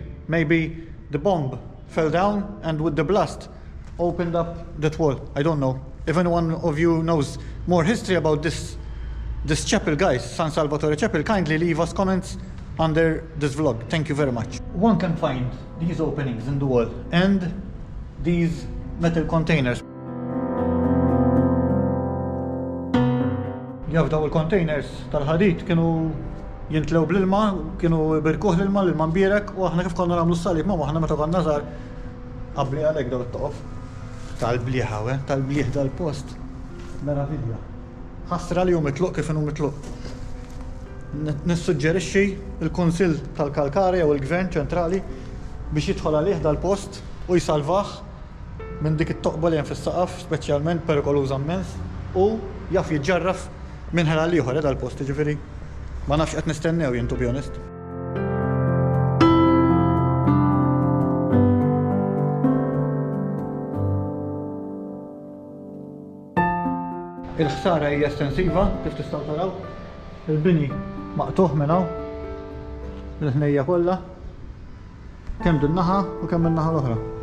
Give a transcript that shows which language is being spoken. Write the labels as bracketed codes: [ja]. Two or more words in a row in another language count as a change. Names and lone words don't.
[en] Maybe the bomb fell down and with the blast opened up that wall. I don't know. If anyone of you knows more history about this chapel, guys, San Salvatore chapel, kindly leave us comments under this vlog. Thank you very much. One can find these openings in the wall and these metal containers. [mt] Jaf daw il-containers tal-ħadid kienu jintlew bl-ilma, kienu birkuħ l-ilma l-ilma mbierek u aħna kif konna nagħmlu s-salib ma aħna meta konna żgħar qabli għalhekk daw it-toqof tal-blieħa tal-blieħ dal-post. Meravilja. Ħassra li hu mitluq kif inhu mitluq. Nissuġġerixxi l-Kunsill tal-Kalkara jew il-Gvern ċentrali biex jidħol għalih dal-post u jsalvah minn dik it-toqba li hemm fis-saqaf, speċjalment perikoluża immens, u jaf jiġġarraf minn ħela l-ieħor dal-post, ġifieri ma nafx qed nistennew jien, [en] to be honest. [mt] Il-ħsara hija estensiva, kif tistgħu taraw. Il-bini maqtuħ minn hawn, il-ħnejja kollha, kemm din naħa u kemm min-naħa l-oħra.